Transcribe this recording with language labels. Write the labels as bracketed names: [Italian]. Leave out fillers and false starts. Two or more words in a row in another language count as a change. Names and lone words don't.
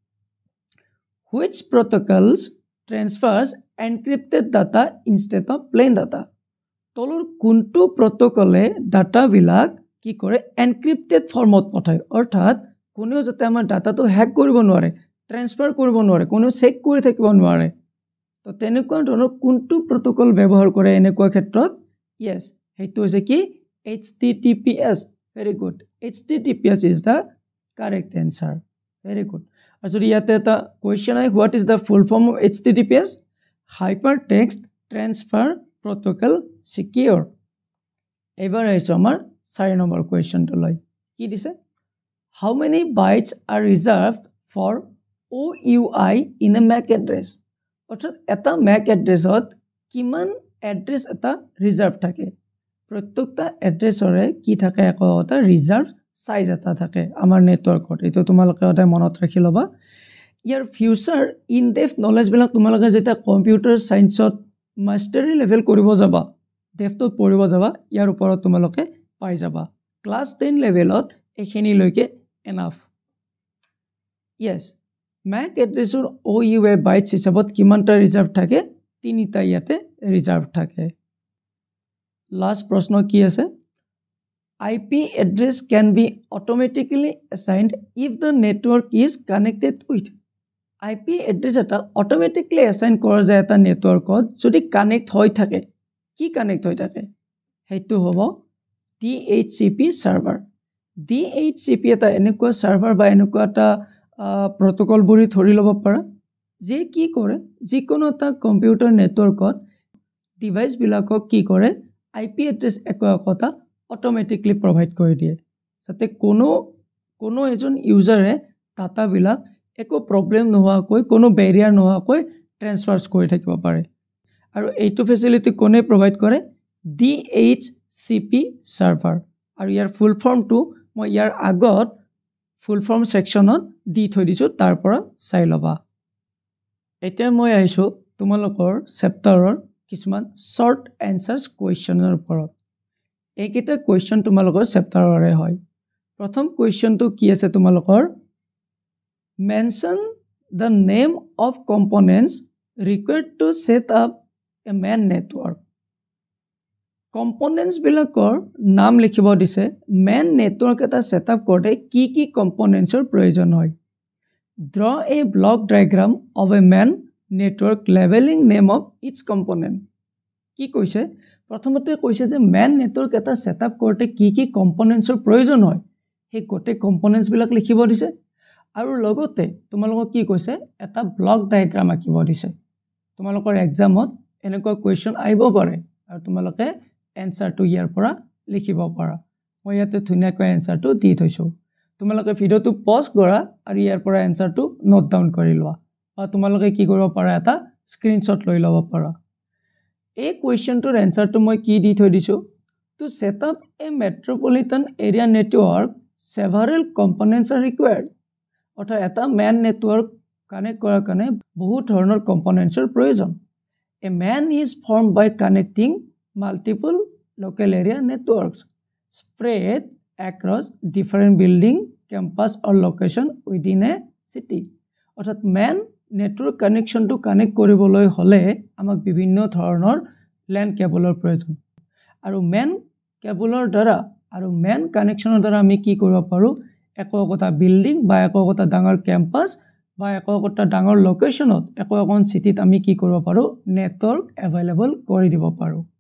[English] which protocols transfers encrypted data instead of plain data [Assamese] তলৰ কোনটো প্ৰটোকলে ডাটা বিলাক কি কৰে এনক্ৰিপ্টেড ফৰ্মত পঠায় অৰ্থাৎ কোনেও যাতে আমাৰ ডাটাটো হ্যাক কৰিব নোৱাৰে ট্ৰান্সফাৰ কৰিব নোৱাৰে কোনেও চেক কৰি থাকিব নোৱাৰে তো তেনেকুৱা ধৰণৰ কোনটো প্ৰটোকল ব্যৱহাৰ কৰে এনেকুৱা ক্ষেত্ৰত [English] yes [Assamese] হেতু হৈছে কি [English] HTTPS very good HTTPS is the correct answer very good [Assamese] আৰু যদি ইয়াতে এটা কোৱেশ্চন আহে [English] what is the full form of HTTPS hypertext transfer protocol secure [Assamese] এবাৰ আহিছো আমাৰ 4 নম্বৰ কোৱেশ্চনটো লৈ কি দিছে [English] how many bytes are reserved for OUI in a MAC address [Assamese] অৰ্থাৎ এটা MAC addressত কিমান এড্ৰেছ এটা ৰিজাৰ্ভ থাকে প্ৰত্যেকটা এড্ৰেছৰে কি থাকে এটা ৰিজাৰ্ভ সাইজ এটা থাকে আমাৰ নেটৱৰ্কত এটো তোমালোকে এটা মনত ৰাখি লবা ইয়াৰ [English] future in depth knowledge [Assamese] বিলাক তোমালোকে যেটা কম্পিউটাৰ সায়েন্সত মাষ্টাৰি লেভেল কৰিব যাবা ডেপথত পঢ়িব যাবা ইয়াৰ ওপৰত তোমালোকে পাই যাবা ক্লাস 10 লেভেলত এখিনি লৈকে এনাফ yes MAC এড্ৰেছৰ OUI বাইটস হিচাপত কিমানটা ৰিজাৰ্ভ থাকে তিনিটা ইয়াতে ৰিজাৰ্ভ থাকে লাষ্ট প্ৰশ্ন কি আছে [English] IP address can be automatically assigned if the network is connected with. IP address [Assamese] এটা [English] automatically assign [Assamese] কৰা যায় এটা নেটৱৰ্কত যদি কানেক্ট হৈ থাকে কি কানেক্ট হৈ থাকে হেতু হ'ব DHCP সাৰ্ভাৰ DHCP এটা এনেকুৱা সাৰ্ভাৰ বা এনেকুৱা এটা প্ৰটোকল বুৰি ধৰি ল'ব পাৰা যে কি কৰে যিকোনো এটা কম্পিউটাৰ নেটৱৰ্কত ডিভাইস বিলাকক কি কৰে IP address একোটা [English] automatically provide [Assamese] কৰি দিয়ে যাতে কোনো এজন ইউজাৰে ডাটা বিলাক একো প্ৰবলেম নোহোৱাকৈ কোনো বেৰিয়াৰ নোহোৱাকৈ ট্ৰান্সফাৰস কৰি থাকিব পাৰে আৰু এইটো ফেসিলিটি কোনে প্ৰভাইড কৰে DHCP সাৰ্ভাৰ আৰু ইয়াৰ ফুল ফৰ্মটো মই ইয়াৰ আগত ফুল ফৰ্ম সেকশনত দি থৈ দিছো তাৰ পৰা চাই লবা এতিয়া মই আহিছো তোমালোকৰ চেপ্টাৰৰ কিছুমান [English] short answers [Assamese] কোৱেশ্চনৰ ওপৰত এইকেইটা কোৱেশ্চন তোমালোকৰ চেপ্টাৰৰে হয় প্ৰথম কোৱেশ্চনটো কি আছে তোমালোকৰ [English] mention the name of components required to set up a MAN network [Assamese] components বিলাকৰ নাম লিখিব দিছে [English] MAN network [Assamese] এটা সেটআপ কৰোতে কি কি componentsৰ প্ৰয়োজন হয় draw [English] a block diagram of a MAN network labeling name of each component [Assamese] কি কৈছে প্ৰথমতে কৈছে যে MAN network এটা সেটআপ কৰোতে কি কি componentsৰ প্ৰয়োজন হয় সেই গোটেই components বিলাক লিখিব দিছে আৰু লগতে তোমালোকক কি কৈছে এটা [English] block diagram [Assamese] আঁকিব দিছে তোমালোকৰ এক্সামত এনেকুৱা কোৱেশ্চন আহিব পাৰে আৰু তোমালোকে এনসাৰটো ইয়াৰ পৰা লিখিব পাৰা মই ইয়াতে ধুনিয়াকৈ এনসাৰটো দি থৈছো তোমালোকে ভিডিওটো পজ কৰা আৰু ইয়াৰ পৰা এনসাৰটো [English] note down [Assamese] কৰি লোৱা বা তোমালোকে কি কৰিব পাৰা এটা স্ক্ৰিনশ্বট লৈ ল'ব পাৰা এই কোৱেশ্চনটোৰ এনসাৰটো মই কি দি থৈ দিছো [English] to set up a metropolitan area network several components are required [Assamese] অৰ্থাৎ এটা MAN নেটৱৰ্ক কানেক্ট কৰাৰ কাৰণে বহুত ধৰণৰ কম্পোনেন্টছৰ প্ৰয়োজন [English] a MAN is formed by connecting multiple local area networks spread across different building campus or location within a city [Assamese] অৰ্থাৎ MAN নেটৱৰ্ক কানেকশনটো কানেক্ট কৰিবলৈ হলে আমাক বিভিন্ন ধৰণৰ LAN কেবলৰ প্ৰয়োজন আৰু MAN কেবলৰ দ্বাৰা আৰু MAN কানেকশনৰ দ্বাৰা আমি কি কৰিব পাৰো একোটা বিল্ডিং বা একোটা ডাঙৰ ক্যাম্পাস বা একোটা ডাঙৰ লোকেশনত একোখন সিটিত আমি কি কৰিব পাৰো নেটৱৰ্ক अवेलेबल কৰি দিব পাৰো